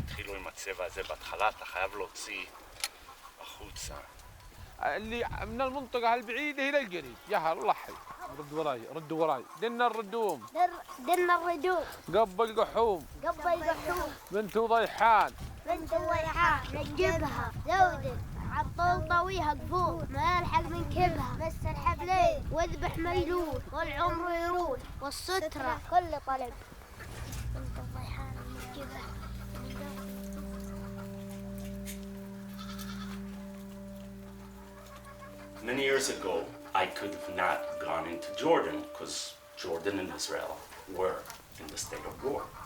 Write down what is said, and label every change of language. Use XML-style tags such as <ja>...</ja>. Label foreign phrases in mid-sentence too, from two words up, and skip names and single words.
<he>אפילו עם הצבע הזה בהתחלה, אתה חייב להוציא החוצה.</he> <ar>اللي من المنطقة البعيدة إلى القريب، يا لحي رد وراي رد وراي، دنا الردوم دنا الردوم، قبل قحوم قبل قحوم، بنت ضيحان نجيبها زودة عالطول طويها قفول، ما يلحق من كبها مس الحبلين واذبح ميلول، والعمر يروح والسترة كل طلب. بنت الضيحان نجيبها.</ar> <en>Many years ago, I could have not gone into Jordan because Jordan and Israel were in the state of war.</en>